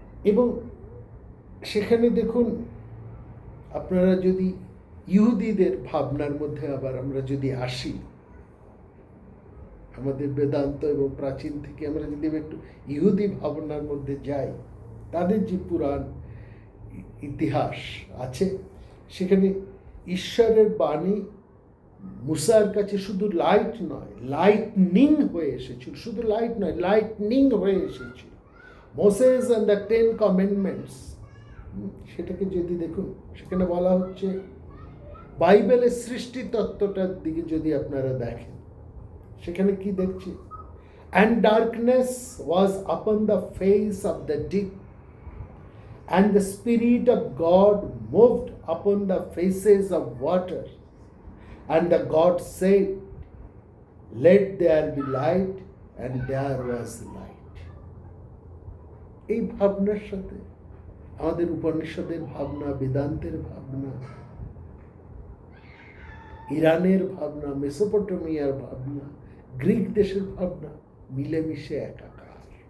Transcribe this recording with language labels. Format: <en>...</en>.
<bn>এবং সেখানে দেখুন, আপনারা যদি ইহুদিদের ভাবনার মধ্যে আবার আমরা যদি আসি, আমাদের বেদান্ত এবং প্রাচীন থেকে আমরা যদি একটু ইহুদি ভাবনার মধ্যে যাই, তাদের যে পুরাণ ইতিহাস আছে, সেখানে ঈশ্বরের বাণী মুসার কাছে শুধু লাইট নয়, লাইটনিং হয়ে এসেছিল। শুধু লাইট নয়, লাইটনিং হয়ে এসেছিল। মোসেস অ্যান্ড দ্য 10 কমেন্ডমেন্টস, সেটাকে যদি দেখুন, সেখানে বলা হচ্ছে বাইবেলের সৃষ্টি তত্ত্বটার দিকে যদি আপনারা দেখেন, সেখানে কি দেখছি?</bn> <en>And darkness was upon the face of the deep, and the Spirit of God moved upon the faces of water. And the God said, let there be light, and there was light.</en> <bn>এই ভাবনার সাথে আমাদের উপনিষদের ভাবনা, বেদান্তের ভাবনা, ইরানের ভাবনা, মেসোপটেমিয়ার ভাবনা, গ্রিক দেশের ভাবনা মিলেমিশে একাকার।</bn>